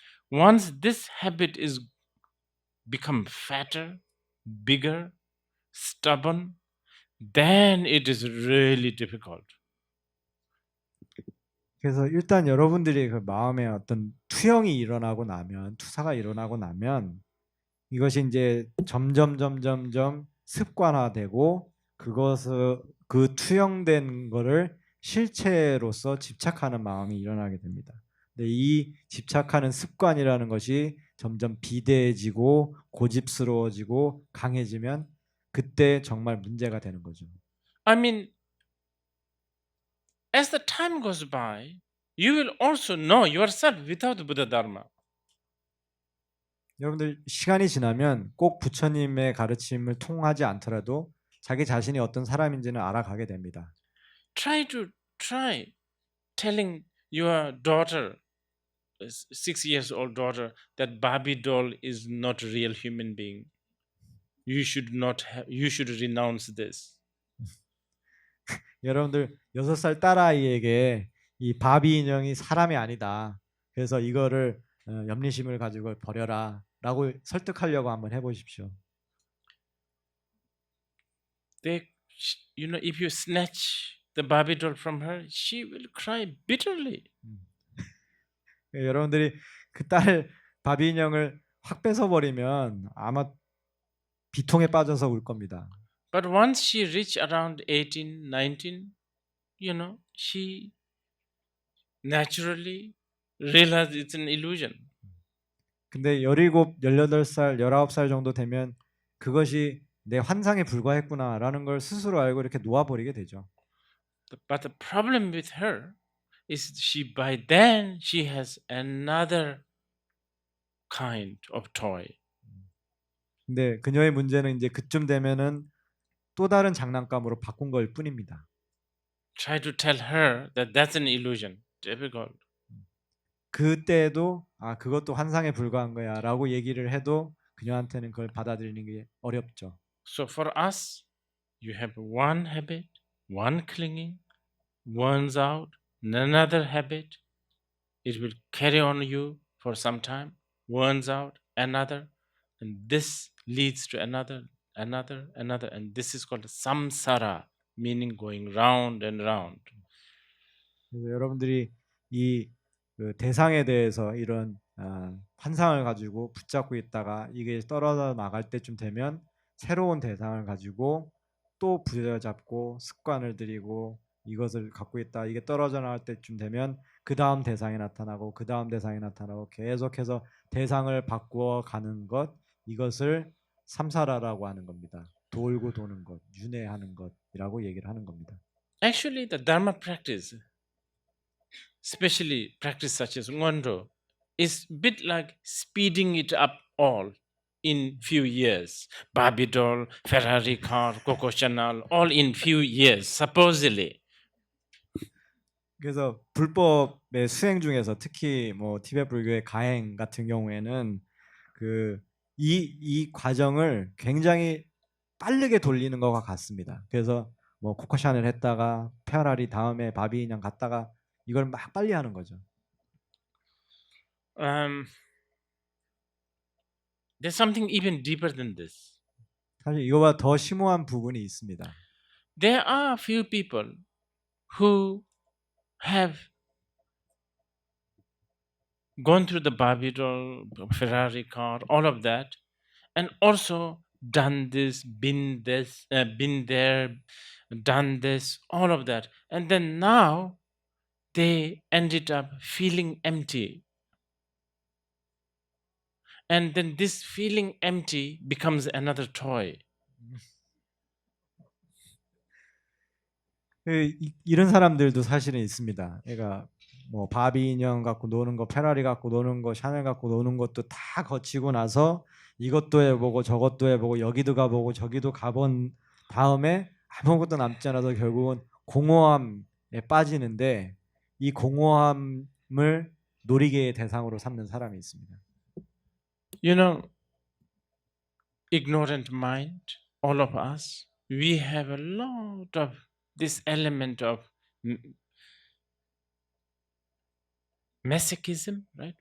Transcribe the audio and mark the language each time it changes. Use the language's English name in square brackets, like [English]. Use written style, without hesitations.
[English] Once this habit is become fatter, bigger, stubborn, then it is really difficult. [Korean] 그래서 일단 여러분들이 그 마음에 어떤 투영이 일어나고 나면, 투사가 일어나고 나면 이것이 이제 점점 습관화되고 그 투영된 거를 실체로서 집착하는 마음이 일어나게 됩니다. 근데 이 집착하는 습관이라는 것이 점점 비대해지고 고집스러워지고 강해지면 그때 정말 문제가 되는 거죠. [English] I mean, as the time goes by, you will also know yourself without Buddha Dharma. [Korean] 여러분들 시간이 지나면 꼭 부처님의 가르침을 통하지 않더라도 자기 자신이 어떤 사람인지는 알아가게 됩니다. [English] Try telling your daughter, 6 years old daughter, that Barbie doll is not a real human being. You should renounce this. [Korean] 여러분들 6살 딸아이에게 이 바비 인형이 사람이 아니다. 그래서 이거를 염리심을 가지고 버려라 라고 설득하려고 한번 해보십시오. [English] If you snatch the Barbie doll from her, she will cry bitterly. [Korean] 여러분들이 그 딸 바비 인형을 확 뺏어버리면 아마 비통에 빠져서 울 겁니다. [English] But once she reached around 18, 19, she naturally realized it's an illusion. [Korean] 근데 17, 18살, 19살 정도 되면 그것이 내 환상에 불과했구나라는 걸 스스로 알고 이렇게 놓아버리게 되죠. [English] But the problem with her is by then she has another kind of toy. [Korean] 근데 그녀의 문제는 이제 그쯤 되면은 또 다른 장난감으로 바꾼 걸 뿐입니다. [English] Try to tell her that that's an illusion. Difficult. [Korean] 그때도 그것도 환상에 불과한 거야라고 얘기를 해도 그녀한테는 그걸 받아들이는 게 어렵죠. [English] So for us, you have one habit, one clinging, burns out, another habit. It will carry on you for some time, burns out, another, and this leads to another, and this is called samsara, meaning going round and round. [Korean] 그래서 여러분들이 그 대상에 대해서 이런 환상을 가지고 붙잡고 있다가 이게 떨어져 나갈 때쯤 되면 새로운 대상을 가지고 또 부여잡고 습관을 들이고 이것을 갖고 있다. 이게 떨어져 나갈 때쯤 되면 그 다음 대상이 나타나고 그 다음 대상이 나타나고 계속해서 대상을 바꾸어 가는 것, 이것을 삼사라라고 하는 겁니다. 돌고 도는 것, 윤회하는 것이라고 얘기를 하는 겁니다. [English] Actually, the Dharma practice, especially practice such as Ngondro, is bit like speeding it up all in few years. Barbie doll, Ferrari car, Coco Chanel, all in few years, supposedly. [Korean] 그래서 불법의 수행 중에서 특히 뭐 티베트 불교의 가행 같은 경우에는 이 과정을 굉장히 빠르게 돌리는 것과 같습니다. 그래서 뭐 코코샤넬 했다가 페라리 다음에 바비 인형 갔다가 이걸 막 빨리 하는 거죠. [English] There's something even deeper than this. [Korean] 사실 이거보다 더 심오한 부분이 있습니다. [English] There are few people who have gone through the Barbie doll, Ferrari car, all of that, and also done this, been there, done this, all of that, and then now they ended up feeling empty, and then this feeling empty becomes another toy. [Korean] 이런 사람들도 사실은 있습니다. 그러니까 뭐 바비 인형 갖고 노는 거, 페라리 갖고 노는 거, 샤넬 갖고 노는 것도 다 거치고 나서 이것도 해보고 저것도 해보고 여기도 가보고 저기도 가본 다음에 아무것도 남지 않아서 결국은 공허함에 빠지는데 이 공허함을 놀이개의 대상으로 삼는 사람이 있습니다. [English] You know, ignorant mind, all of us, we have a lot of this element of masochism, right?